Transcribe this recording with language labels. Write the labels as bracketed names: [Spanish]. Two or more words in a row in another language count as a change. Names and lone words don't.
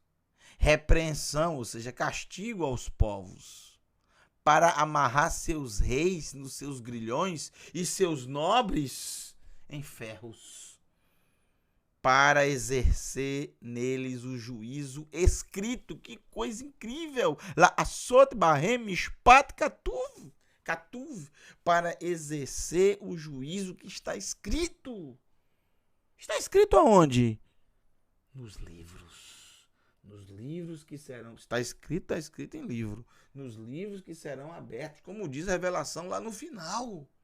[Portuguese] Repreensão, ou seja, castigo aos povos. Para amarrar seus reis nos seus grilhões e seus nobres em ferros. Para exercer neles o juízo escrito. Que coisa incrível! [Hebrew] לעשות בהם משפט כתוב. [Portuguese] Katuv. Para exercer o juízo que está escrito. Está escrito aonde? Nos livros. Nos livros que serão... Está escrito em livro. Nos livros que serão abertos. Como diz a Revelação lá no final.